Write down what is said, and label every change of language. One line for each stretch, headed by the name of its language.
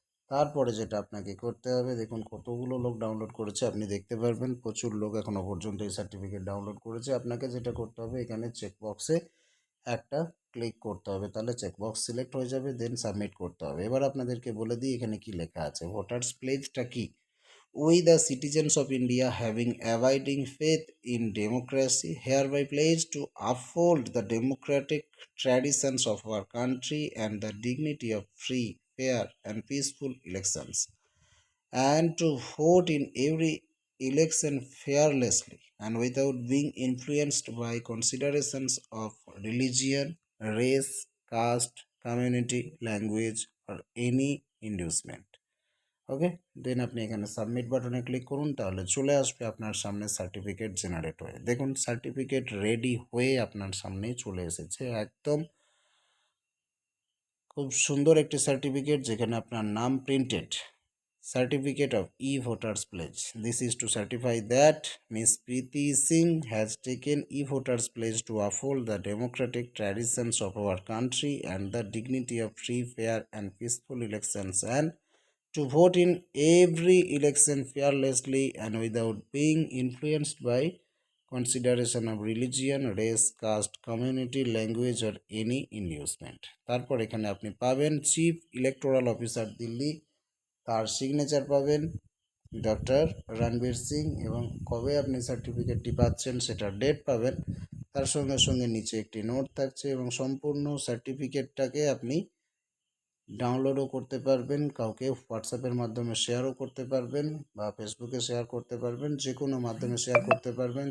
Bangla: তারপরে যেটা আপনাকে করতে হবে, দেখুন কতগুলো লোক ডাউনলোড করেছে আপনি দেখতে পারবেন, প্রচুর লোক এখনও পর্যন্ত এই সার্টিফিকেট ডাউনলোড করেছে। আপনাকে যেটা করতে হবে, এখানে চেকবক্সে একটা ক্লিক করতে হবে, তাহলে চেকবক্স সিলেক্ট হয়ে যাবে, দেন সাবমিট করতে হবে। এবার আপনাদেরকে বলে দিই এখানে কি লেখা আছে। ভোটার্স প্লেজটা কি?
English: We, the citizens of India, having abiding faith in democracy, hereby pledge to uphold the democratic traditions of our country and the dignity of free, fair, and peaceful elections, and to vote in every election fearlessly and without being influenced by considerations of religion, race, caste, community, language, or any inducement.
Bangla: ওকে, দেন আপনি এখানে submit বাটনে click করুন, তাহলে চলে আসবে আপনার সামনে certificate generate হয়ে। দেখুন সার্টিফিকেট রেডি হয়ে আপনার সামনেই চলে এসেছে, একদম খুব সুন্দর একটি সার্টিফিকেট যেখানে আপনার নাম printed.
English: Certificate of e-voters pledge. This is to certify that Ms. Preeti Singh has taken e-voters pledge to uphold the democratic traditions of our country and the dignity of free, fair, and peaceful elections, and to vote in every election fearlessly and without being influenced by consideration of religion, race, caste, community, language, or any inducement.
Bangla: তারপর এখানে আপনি পাবেন chief electoral officer Delhi, তার signature পাবেন doctor Ranbir Singh, এবং কবে আপনি সার্টিফিকেটটি পাচ্ছেন সেটার ডেট পাবেন। তার সঙ্গে সঙ্গে নিচে একটি নোট থাকছে এবং সম্পূর্ণ সার্টিফিকেটটাকে আপনি ডাউনলোডও করতে পারবেন, কাউকে হোয়াটসঅ্যাপের মাধ্যমে শেয়ারও করতে পারবেন বা ফেসবুকে শেয়ার করতে পারবেন, যে কোনো মাধ্যমে শেয়ার করতে পারবেন।